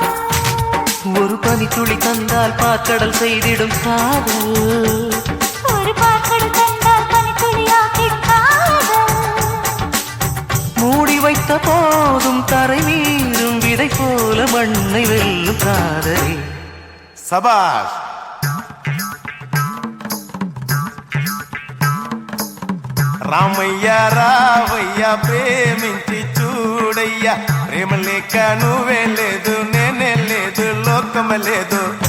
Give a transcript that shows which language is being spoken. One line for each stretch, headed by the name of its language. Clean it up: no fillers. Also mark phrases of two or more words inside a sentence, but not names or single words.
Tamil: ஒரு பனித்துளி தந்தால் பாக்கடல் செய்திடும் காதல், ஒரு பாக்கடல் தந்தால் பனித்துளியாக்கிடும் காதல். மூடி வைத்த போதும் தரை மீறும் விதை போல மண்ணை வெல்லும் காதல். சபாஷ்.
Telugu: రామయ్య రావయ్య ప్రేమించి చూడయ్యా, ప్రేమ లేక నువ్వే లేదు, నేనే లేదు, లోకం లేదు.